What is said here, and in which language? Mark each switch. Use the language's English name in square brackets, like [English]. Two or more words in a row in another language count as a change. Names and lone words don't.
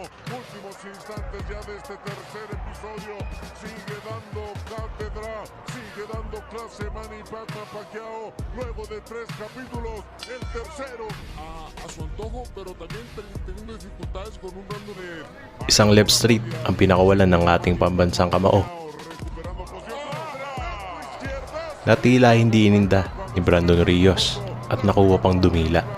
[Spanish] Últimos instantes ya de este tercer episodio. Sigue dando cátedra, sigue dando clase Manny Pacman Pacquiao. Luego de 3 capítulos, el tercero a su antojo, pero también teniendo dificultades con un rango de... [Filipino] Isang [English] left street [Filipino] ang pinakawalan ng ating pambansang kamao. Natila hindi ininda ni Brandon Rios at nakuha pang dumila.